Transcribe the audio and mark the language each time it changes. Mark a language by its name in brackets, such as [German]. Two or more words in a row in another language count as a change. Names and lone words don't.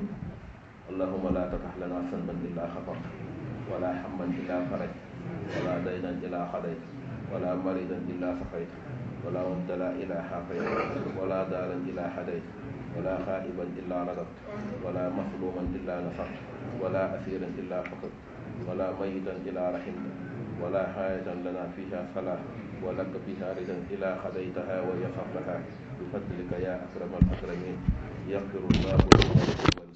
[Arabic] اللهم لا تدع لنا ذنبا إلا غفرت ولا هما إلا فرجت ولا دينا إلا قضيت ولا مريضا إلا شفيت ولا مبتلى إلا عافيت ولا ضالا إلا هديت ولا غائبا إلا رددت ولا مظلوما إلا نصرت ولا أسيرا إلا فككت ولا ميتا إلا رحمته ولا حاجة لنا فيها صلاح ولك بها رضا إلى خديتها ويسرتها بفضلك يا أكرم الأكرمين. يغفر الله لنا